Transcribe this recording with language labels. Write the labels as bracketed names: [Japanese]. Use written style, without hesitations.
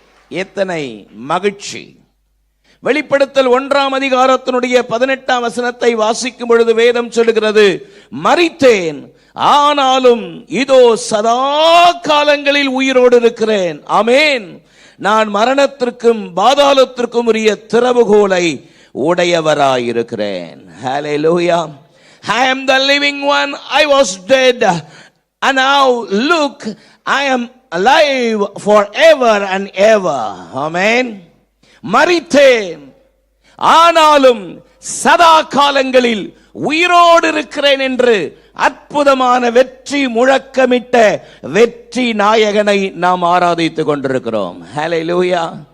[Tamil] எத்தனை மகிழ்ச்சி! வெளிப்படுத்தல் 1ஆம் அதிகாரத்தினுடைய 18ஆம் வசனத்தை வாசிக்கும் பொழுது வேதம் சொல்லுகிறது, மரித்தேன், ஆனாலும் இதோ சதா காலங்களில் உயிரோடு இருக்கிறேன். ஆமென். நான் மரணத்திற்கும் பாதாளத்திற்கும் உரிய திறவுகோலை உடையவராயிருக்கிறேன். [English] Hallelujah! I am the living one. I was dead, and now look, I am alive forever and ever. Amen. [Tamil] மரித்தேன், ஆனாலும் சதா காலங்களில் உயிரோடு இருக்கிறேன் என்று அற்புதமான வெற்றி முழக்கமிட்ட வெற்றி நாயகனை நாம் ஆராதித்துக் கொண்டிருக்கிறோம். ஹல்லேலூயா!